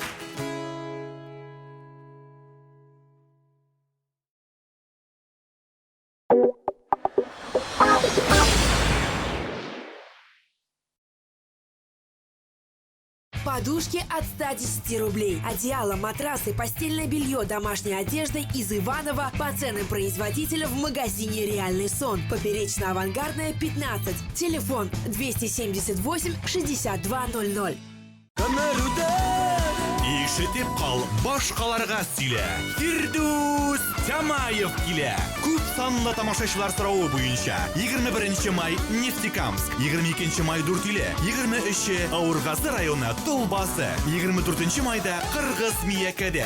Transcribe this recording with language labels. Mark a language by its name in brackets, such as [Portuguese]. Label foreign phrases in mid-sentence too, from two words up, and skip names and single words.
[Russian] Подушки от 110 рублей. Одеяло, матрасы, постельное белье, домашняя одежда из Иваново по ценам производителя в магазине «Реальный сон». Поперечно-авангардная, 15. Телефон 278 6200. [Tatar] Ишетеп кал, башкаларга сөйлә. Фирдус Тамаев килә. Күп санлы тамашачылар сорауы буенча 21 май Нефтекамск, 22 май Дүртөйле, 23 Авыргазы районы Толбасы, 24 майда Кыргыз Миякәдә.